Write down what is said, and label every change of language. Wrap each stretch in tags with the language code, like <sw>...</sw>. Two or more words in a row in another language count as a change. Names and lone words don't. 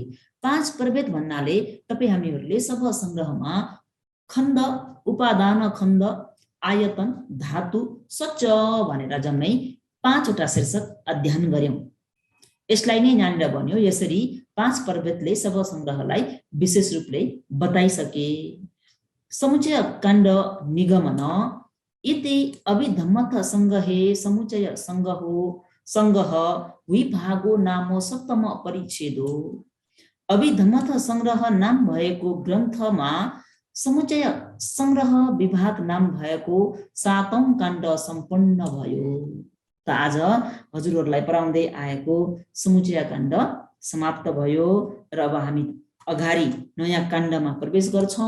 <ne>5 प्रभेद भन्नाले तपाई हामीहरूले सब संग्रहमा खण्ड, उपादान खण्ड, आयतन, धातु, सच भनेर जम्मै 5 वटा शीर्षक अध्ययन गर्यौं। यसलाई नै यहाँनिर भन्यो यसरी 5 प्रभेदले सब संग्रहलाई विशेष रूपले बताइसके।</ne> <pi>समुचय काण्ड निगमन इति अभिधम्मथ संग्रहे समुचय संग्रह विभागो नाम सप्तम परिच्छेदो।</pi> <ne>अभिधम्मथ संग्रह नाम भएको ग्रन्थमा समुचय संग्रह विभाग नाम भएको 7औं काण्ड सम्पन्न भयो। त आज हजुरहरूलाई पढाउँदै आएको समुचय काण्ड समाप्त भयो र अब हामी अगाडि नयाँ काण्डमा प्रवेश गर्छौं।</ne>